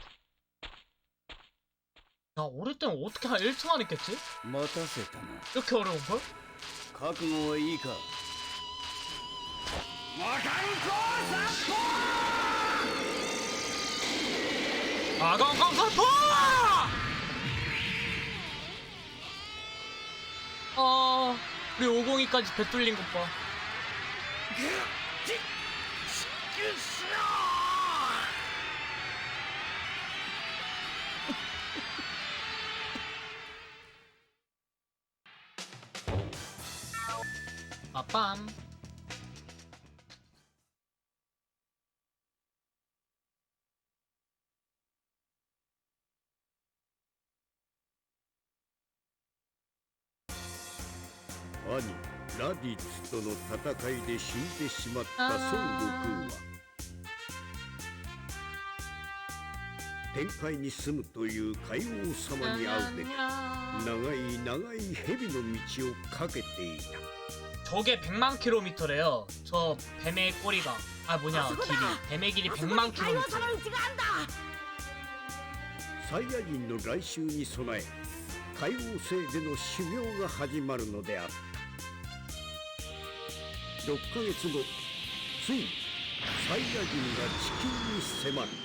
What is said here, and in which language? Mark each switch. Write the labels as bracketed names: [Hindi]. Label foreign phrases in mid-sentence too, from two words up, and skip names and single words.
[Korean] 야, 어릴 때는 어떻게 한 1층만 했겠지? [Japanese] 待たせたな [Korean] 이렇게 어려운걸? [Japanese] 覚悟はいいか [Korean] 아강강살포! 우리 502까지 배 뚫린 것 봐. 아빰. [Japanese] 兄ラディッツとの戦いで死んでしまった孫悟空は天界に住むという海王様に会うべく長い蛇の道を駆けていた [Korean] 저게 100만 킬로미터래요. 저 뱀의 꼬리가. 아, 뭐냐, 길이. 뱀의 길이 100만 킬로미터. [Japanese] サイヤ人の来襲に備え海王星での修行が始まるのであった 6ヶ月後ついにサイヤ人が地球に迫る